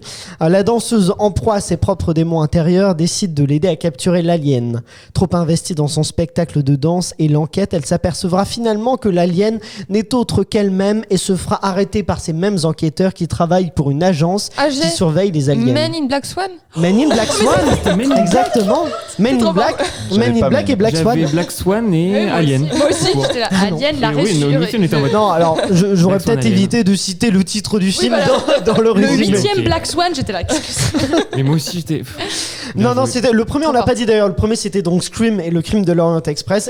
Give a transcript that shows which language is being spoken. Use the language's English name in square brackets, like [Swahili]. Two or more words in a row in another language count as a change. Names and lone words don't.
[French] La danseuse en proie à ses propres démons intérieurs décide de l'aider à capturer l'alien. Trop investie dans son spectacle de danse et l'enquête, elle s'apercevra finalement que l'alien n'est autre qu'elle-même et se fera arrêter par ces mêmes enquêteurs qui travaillent pour une agence AG. qui surveille les aliens. Men in Black Swan. Men in Black Swan. Exactement. Men in trop Black, J'avais Men in pas Black Men. et Black Swan. Black Swan et Alien. Moi aussi, j'étais là. Alien, la Et oui, nous résurrection. aussi, on était en mode. Non, alors j'aurais Black Swan, peut-être évité de citer le titre du film voilà. dans le Le résumé. 8ème Black Swan, j'étais là. Mais moi aussi, j'étais. Non, c'était le premier, on l'a pas dit d'ailleurs. Le premier, c'était donc Scream et le crime de l'Orient Express.